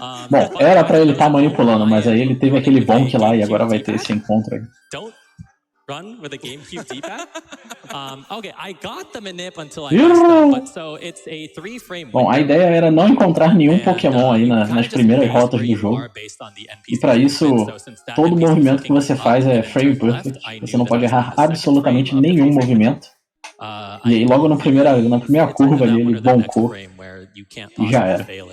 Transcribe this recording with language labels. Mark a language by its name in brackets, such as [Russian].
[Portuguese] Bom, era pra ele estar manipulando, mas aí ele teve aquele bonk lá e agora vai ter esse encontro aí. [English] Run with a GameCube D-pad. Okay, I got the manip until I messed up, but so it's a 3-frame. [Portuguese] Bom, a ideia era não encontrar nenhum Pokémon aí nas primeiras rotas do jogo. E para isso, todo movimento que você faz é frame perfect. Você não pode errar absolutamente nenhum movimento. E aí logo na primeira curva ali ele boncou e já era.